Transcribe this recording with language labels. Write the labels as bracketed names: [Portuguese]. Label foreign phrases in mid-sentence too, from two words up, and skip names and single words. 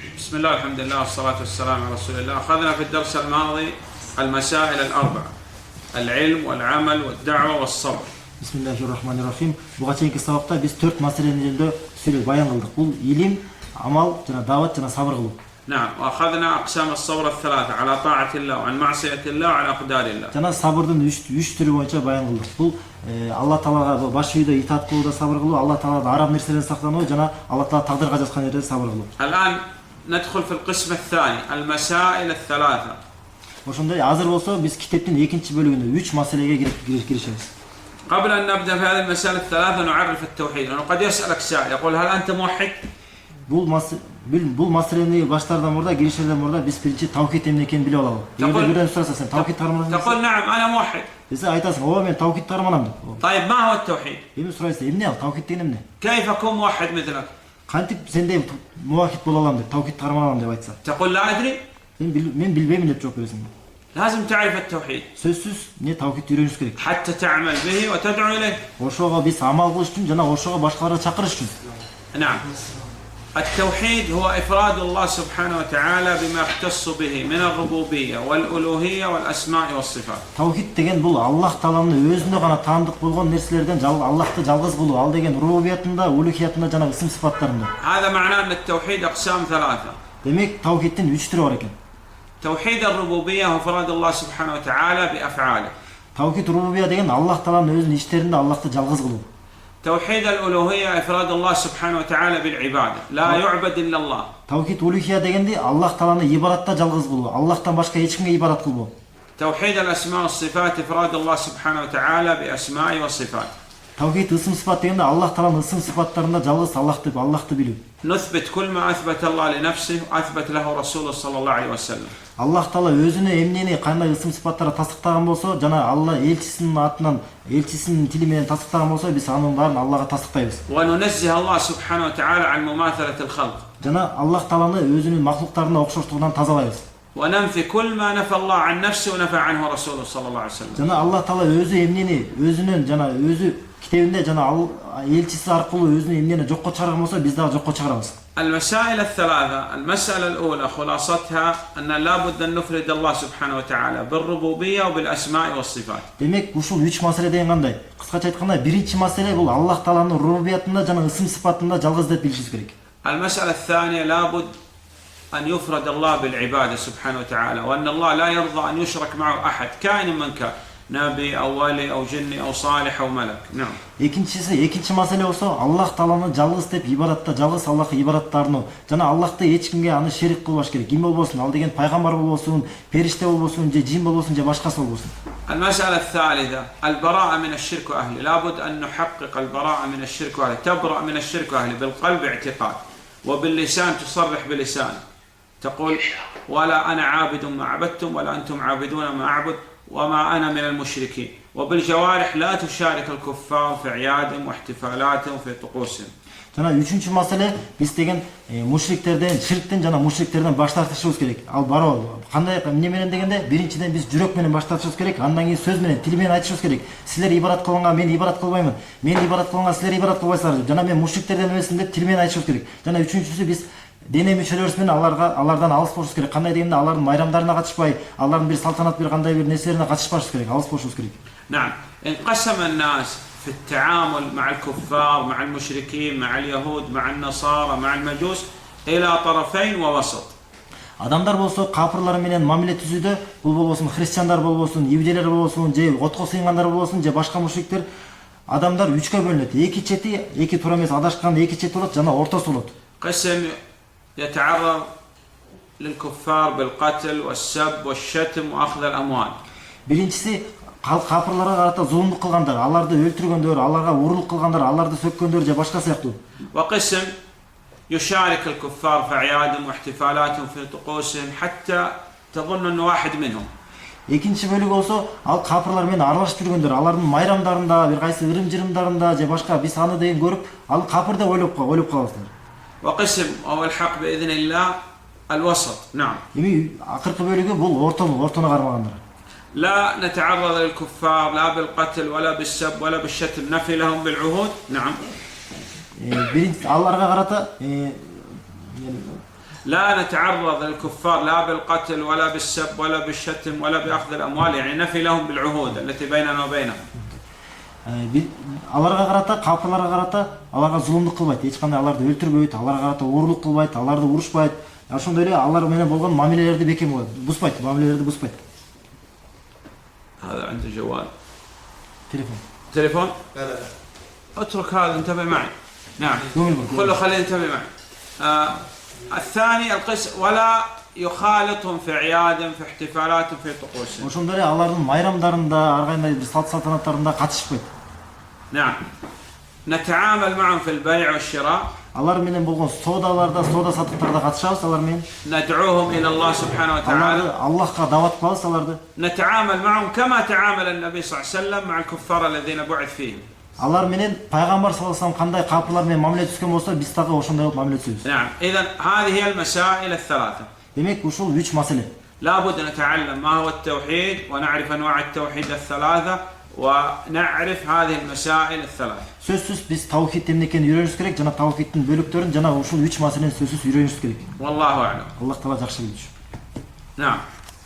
[Arabic] بسم الله الحمد لله والصلاة والسلام على رسول الله. أخذنا في الدرس الماضي المسائل الأربع: العلم والعمل والدعوة والصبر. Bismillahirrahmanirrahim. [Kyrgyz] Буга чейинки сабакта биз 4 маселени жөнүндө сүйлөп баян кылдык. Бул илим, амал жана дават жана сабыр кылуу. [Arabic] نعم. وأخذنا أقسام الصبر الثلاثة: على طاعة الله وعن معصية الله وعلى أقدار الله. [Kyrgyz] Жана сабырдын 3 түрү боюнча баян кылдык. Бул Алла Таалага баш үйдө итаат кылууда сабыр кылуу, Алла Таалага арам нерселерден сактануу жана Алла Таала тагдырга жазган жерде сабыр кылуу. [Arabic] الآن ندخل في القسم الثاني: المسائل الثلاثة. [Kyrgyz] Ошондой азыр болсо биз китептин экинчи бөлүгүндө 3 маселеге киришебиз. [Arabic] قبل أن نبدأ في هذه المسائل الثلاثة نعرف التوحيد، لأنه قد يسألك سائل يقول: هل أنت موحد؟ [Kyrgyz] Бул маселени баштаардан мурда, киришерден мурда биз биринчи тавхид эмне экенин билип алалы. Эгер бирден сураса сен тавхид карманасың. [Arabic] تقول: نعم أنا موحد. [Kyrgyz] Сен айтасың: "Ооба, мен тавхид карманам" деп. [Arabic] طيب ما هو التوحيد؟ [Kyrgyz] Эми сурайсың: "Эмне ал тавхид деген эмне?" [Arabic] كيف أكون موحد مثلك؟ [Kyrgyz] Кантип сендей мувахид боло алам деп, тавхид карманам деп айтса. [Arabic] تقول: لا أدري. [Kyrgyz] Мен билбейм деп жооп бересиң. [Arabic] لازم تعرف التوحيد. [Kyrgyz] Сөзсүз не тавхидти үйрөнүш керек. [Arabic] حتى تعمل به وتدعو إليه. [Kyrgyz] Ошого биз амал кылыш үчүн жана ошого башкаларды чакырыш үчүн. [Arabic] نعم. التوحيد هو إفراد الله سبحانه وتعالى بما يختص به من الربوبية والألوهية والأسماء والصفات. [Kyrgyz] Тавхид деген бул Аллах Тааланын өзүнө гана таандык болгон нерселерден Аллахты жалгыз кылуу, ал деген рубубиятында, улухиятында жана ысым сыфаттарында. [Arabic] هذا معناه أن التوحيد أقسام ثلاثة. [Kyrgyz] Демек тавхидтин 3 түрү бар экен. [Arabic] توحيد الربوبية هو إفراد الله سبحانه وتعالى بأفعاله. [Kyrgyz] Тавхид рубубия деген Аллах Тааланын өзүнүн иштеринде Аллахты жалгыз кылуу. [Arabic] توحيد الألوهية إفراد الله سبحانه وتعالى بالعبادة، لا يعبد إلا الله. [Kyrgyz] Тавхид улухия дегенде Аллах Тааланы ибадатта жалгыз кылуу, Аллахтан башка эч кимге ибадат кылбоо. [Arabic] توحيد الأسماء والصفات إفراد الله سبحانه وتعالى بأسماء وصفات. [Kyrgyz] Тавхид ысым сыфат дегенде Аллах Тааланын ысым сыфаттарында жалгыз Аллахты билүү. [Arabic] نثبت كل ما أثبت الله لنفسه وأثبت له رسوله صلى الله عليه وسلم. [Kyrgyz] Аллах Таала өзүнө эмнени кандай ысым сыфаттары тастыктаган болсо, жана Алла элчисинин атынан, элчисинин тили менен тастыктаган болсо, биз анын баарын Аллага тастыктайбыз. [Arabic] وننزه الله سبحانه وتعالى عن مماثلة الخلق. [Kyrgyz] Жана Аллах Тааланы өзүнүн махлуктарына окшоштугунан тазалайбыз. [Arabic] وننفي كل ما نفى الله عن نفسه ونفى عنه رسوله صلى الله عليه وسلم. [Kyrgyz] Жана Аллах Таала өзү эмнени өзүнүн жана өзү китебинде жана элчиси аркылуу өзүнүн эмнени жокко чыгарган болсо, биз дагы жокко чыгарабыз. [Arabic] المسائل الثلاثة: المسألة الأولى خلاصتها أن لابد أن نفرد الله سبحانه وتعالى بالربوبية وبالأسماء والصفات. [Kyrgyz] Демек, ушул 3 маселе деген кандай? Кыскача айтканда, биринчи маселе бул Аллах Тааланын рубубиятында жана ысым сыфатында жалгыз деп билишибиз керек. [Arabic] المسألة الثانية لابد أن يفرد الله بالعبادة سبحانه وتعالى، وأن الله لا يرضى أن يشرك معه أحد كائن من كان، نبي أو ولي أو جني أو صالح أو ملك. نعم. [Kyrgyz] Экинчи маселе болсо, Аллах Тааланы жалгыз деп ибадатта жалгыз Аллахка ибадаттарны жана Аллахты эч кимге аны шерик кылбаш керек. Ким болбосун, ал деген пайгамбар болбосун, периште болбосун, же жин болбосун, же башкасы болбосун. [Arabic] المسألة الثالثة البراءة من الشرك وأهله، لابد أن نحقق البراءة من الشرك وأهله، تبرأ من الشرك وأهله بالقلب اعتقاد، وباللسان تصرح بلسان تقول: ولا أنا عابد ما عبدتم ولا أنتم عابدون ما أعبد وما أنا من المشركين، وبالجوارح لا تشارك الكفار في أعيادهم واحتفالاتهم في طقوسهم. [Kyrgyz] Жана үчүнчү маселе биз деген мушриктерден, ширктен жана мушриктерден баш тартышыбыз керек. Ал бароо кандай эмне менен дегенде, биринчиден биз жүрөк менен баш тартышыбыз керек, андан кийин сөз менен, тил менен айтышыбыз керек. Силер ибадат кылганга мен ибадат кылбаймын, мен ибадат кылганга силер ибадат кылбайсыңар деп, жана мен мушриктерден эмесмин деп тил менен айтышыбыз керек. Жана үчүнчүсү биз дене мүчөлөрүбүз менен алардан алыс болушубуз керек. Кандай дегенде, алардын майрамдарына катышпай, алардын бир салтанат бир кандай бир нерселерине катышпашыбыз керек, алыс болушубуз керек. نعم. [Arabic] انقسم الناس في التعامل مع الكفار، مع المشركين، مع اليهود، مع النصارى، مع المجوس إلى طرفين ووسط. [Kyrgyz] Адамдар болсо капырлар менен мамиле түзүүдө, бул болбосун христиандар болбосун, иудейлер болбосун, же отко сыйынгандар болбосун, же башка мушриктер, адамдар 3кө бөлүнөт. Эки чети, эки туура эмес адашкан эки чети болот, жана ортосу болот. [Arabic] قسم يتعرض للكفار بالقتل والسب والشتم وأخذ الأموال. [Kyrgyz] Биринчиси капырларга карата зулумдук кылгандар, аларды өлтүргөндөр, аларга урурлук кылгандар, аларды сөккөндөр же башка сыяктуу. [Arabic] وقسم يشارك الكفار في أعيادهم واحتفالاتهم في طقوسهم حتى تظن أنه واحد منهم. [Kyrgyz] Экинчи бөлүк болсо, ал капырлар менен аралашып жүргөндөр, алардын майрамдарында, бир кайсы ырым-жырымдарында же башка биз аны деген көрүп, ал капыр деп ойлоп калабыздар. [Arabic] وقسم أو الحق بإذن الله الوسط. نعم. [Kyrgyz] Эми акыркы бөлүгү бул ортону кармагандар. [Arabic] لا نتعرض للكفار لا بالقتل ولا بالسب ولا بالشتم، نفي لهم بالعهود. نعم. [Kyrgyz] Аларга карата [Arabic] لا نتعرض للكفار لا بالقتل ولا بالسب ولا بالشتم ولا بأخذ الأموال، يعني نفي لهم بالعهود التي بيننا وبينهم. [Kyrgyz] Аларга карата, калпаларга карата аларга зулумдук кылбайт, эч кандай аларды өлтүрбөйт, аларга карата оорлук кылбайт, аларды урушпайт. Ошондой эле алар менен болгон мамилелерди бекем кылат, бузбайт, мамилелерди бузбайт. [Arabic] هذا عنده جوال. تليفون؟ لا اترك هذا، انتبه معي. نعم. خليه ينتبه معي. الثاني القسم ولا يخالطهم في اعيادهم في احتفالاتهم في طقوسهم. [Kyrgyz] Ошондой эле алардын майрамдарында, ар кандай бир салт салтанаттарында катышпайт. [Arabic] نعم. نتعامل معهم في البيع والشراء. [Kyrgyz] Алар менен болгон соодаларда, соода сатыктарда катышабыз алар менен. [Arabic] ندعوهم الى الله سبحانه وتعالى. [Kyrgyz] Аллахка дават кылабыз аларды. [Arabic] نتعامل معهم كما تعامل النبي صلى الله عليه وسلم مع الكفار الذين بعث فيهم. [Kyrgyz] Алар менен пайгамбар [Arabic] صلى الله عليه وسلم [Kyrgyz] кандай калпылар менен мамиле түзгөн болсо, биз дагы ошондой болуп мамиле түзөбүз. [Arabic] نعم. اذا هذه هي المسائل الثلاثه. [Kyrgyz] Демек, ушул 3 маселе. [Arabic] لابد نتعلم ما هو التوحيد ونعرف انواع التوحيد الثلاثه ونعرف هذه المسائل الثلاث. [Kyrgyz] Сөзсүз биз таухид эмне экенин үйрөнүшүбүз керек, жана таухидтин бөлүктөрүн жана ушул 3 маселени сөзсүз үйрөнүшүбүз керек. [Arabic] والله اعلم. [Kyrgyz] Аллах таала жакшы билчү. [Arabic] نعم.